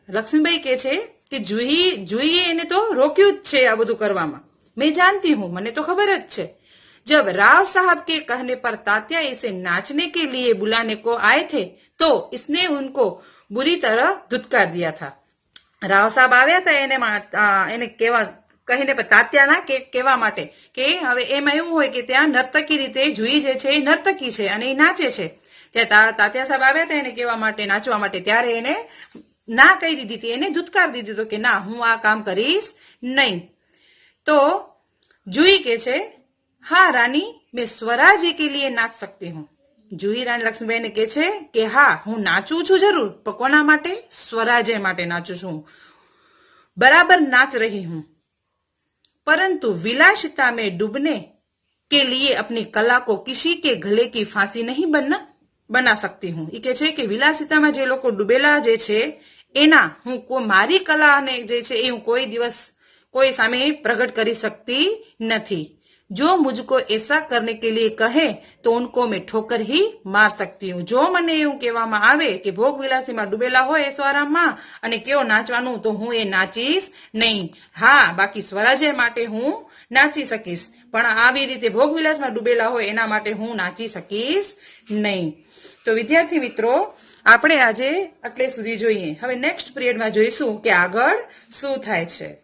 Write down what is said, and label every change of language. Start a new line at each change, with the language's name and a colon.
Gujarati: લક્ષ્મીબાઈ કહે છે કે જુહીએ એને તો રોક્યું જ છે આ બધું કરવામાં।
Hindi: मैं जानती हूँ,
Gujarati: મને તો ખબર જ છે।
Hindi: जब राव साहब के कहने पर तात्या इसे नाचने के लिए बुलाने को आए थे तो इसने उनको बुरी तरह धुतकार दिया था।
Gujarati: राव साहब આવ્યા હતા એને કહેવા કહીને તાત્યાના કહેવા માટે કે હવે એમાં એવું હોય કે ત્યાં નર્તકી રીતે જુહી જે છે એ નર્તકી છે અને એ નાચે છે। ત્યાં તાત્યા સાહેબ આવ્યા હતા એને કહેવા માટે નાચવા માટે, ત્યારે એને ના કહી દીધી હતી, એને ધુતકાર દીધી હતો કે ના હું આ કામ કરીશ નહીં। તો જુહી કે છે
Hindi: हाँ रानी मैं स्वराज्य के लिए नाच सकती हूँ।
Gujarati: જુહી રાણી લક્ષ્મીબાઈ ને કહે છે કે હા હું નાચું છું જરૂર, પણ કોના માટે? સ્વરાજ્ય માટે નાચું છું,
Hindi: बराबर नाच रही हूँ, परंतु विलासिता में डूबने के लिए अपनी कला को किसी के गले की फांसी नहीं बना सकती हूँ।
Gujarati: એ કે છે કે વિલાસિતામાં જે લોકો ડૂબેલા જે છે એના હું મારી કલાને જે છે એ હું કોઈ દિવસ કોઈ સામે પ્રગટ કરી શકતી નથી।
Hindi: जो मुझको ऐसा करने के लिए कहे तो उनको मैं ठोकर ही मार सकती हूँ।
Gujarati: जो મને એવું કહેવામાં આવે કે ભોગ વિલાસીમાં ડૂબેલા હોય સ્વરામમાં અને કેવો નાચવાનું, તો હું એ નાચીશ નહીં। હા બાકી સ્વરાજ્ય માટે હું નાચી શકીશ, પણ આવી રીતે ભોગ વિલાસમાં ડૂબેલા હોય એના માટે હું નાચી શકીશ નહીં। તો વિદ્યાર્થી મિત્રો આપણે આજે આટલે સુધી જોઈએ। હવે નેક્સ્ટ પીરિયડમાં જોઈશું કે આગળ શું થાય છે।